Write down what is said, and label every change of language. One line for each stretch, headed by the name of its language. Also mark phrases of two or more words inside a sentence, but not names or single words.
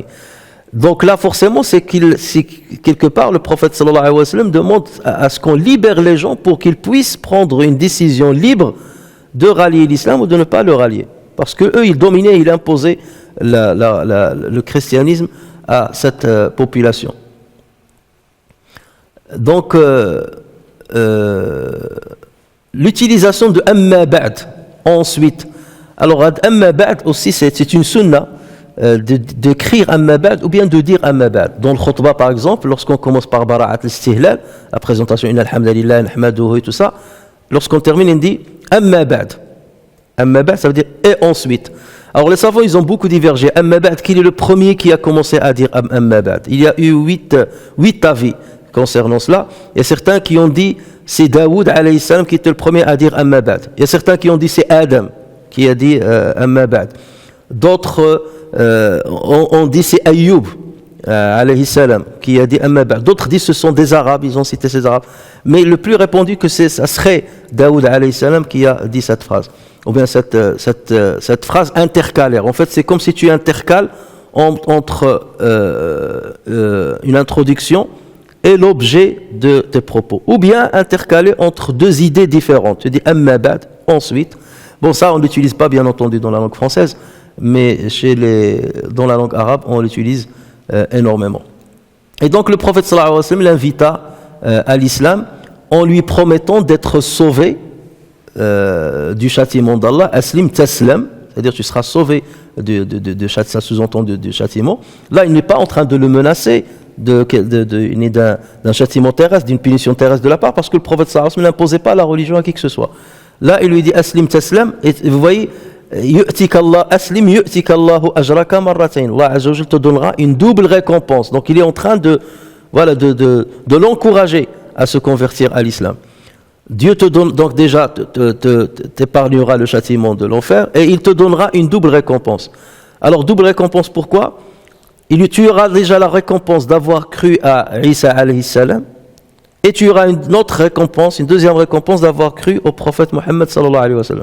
French: Donc là, forcément, c'est quelque part, le prophète
Arabic: صلى الله عليه وسلم
French: demande à ce qu'on libère les gens pour qu'ils puissent prendre une décision libre de rallier l'islam ou de ne pas le rallier. Parce qu'eux, ils dominaient, ils imposaient le christianisme à cette population. Donc, l'utilisation de
Arabic: أما بعد
French: ensuite. Alors,
Arabic: أما بعد
French: aussi, c'est une sunna d'écrire
Arabic: أما بعد
French: ou bien de dire
Arabic: أما بعد.
French: Dans le khutbah, par exemple, lorsqu'on commence par
Arabic: براعة الاستهلال,
French: la présentation,
Arabic: إن الحمد لله، نحمده
French: et tout ça, lorsqu'on termine, on dit
Arabic: أما بعد. أما بعد,
French: ça veut dire et ensuite. Alors, les savants, ils ont beaucoup divergé.
Arabic: أما بعد,
French: qui est le premier qui a commencé à dire
Arabic: أما بعد?
French: Il y a eu 8 avis concernant cela. Il y a certains qui ont dit c'est Daoud
Arabic: عليه السلام
French: qui était le premier à dire
Arabic: أما بعد.
French: Il y a certains qui ont dit c'est Adam qui a dit
Arabic: أما بعد.
French: D'autres ont dit c'est Ayyub
Arabic: عليه السلام
French: qui a dit
Arabic: أما بعد.
French: D'autres disent ce sont des Arabes, ils ont cité ces Arabes. Mais le plus répandu que ça serait Daoud
Arabic: عليه السلام
French: qui a dit cette phrase. Ou bien cette phrase intercalaire. En fait, c'est comme si tu intercales entre une introduction et l'objet de tes propos. Ou bien intercaler entre deux idées différentes. Tu dis
Arabic: أما بعد,
French: ensuite. Bon, ça, on ne l'utilise pas, bien entendu, dans la langue française, mais dans la langue arabe, on l'utilise énormément. Et donc, le prophète
Arabic: صلى الله عليه وسلم
French: l'invita à l'islam en lui promettant d'être sauvé du châtiment d'Allah.
Arabic: أسلم تسلم,
French: c'est-à-dire tu seras sauvé ça sous-entend du châtiment. Là, il n'est pas en train de le menacer d'un châtiment terrestre, d'une punition terrestre de la part, parce que le prophète
Arabic: صلى الله عليه وسلم
French: n'imposait pas la religion à qui que ce soit. Là, il lui dit
Arabic: أسلم تسلم,
French: et vous voyez,
Arabic: أسلم يؤتك الله أجرك مرتين. الله عز وجل
French: te donnera une double récompense. Donc, il est en train de l'encourager à se convertir à l'islam. Dieu te donne, donc déjà, t'épargnera le châtiment de l'enfer, et il te donnera une double récompense. Alors, double récompense, pourquoi? Tu auras déjà la récompense d'avoir cru à Isa
Arabic: عليه السلام,
French: et tu auras une autre récompense, une deuxième récompense d'avoir cru au prophète Mohammed
Arabic: صلى الله عليه وسلم.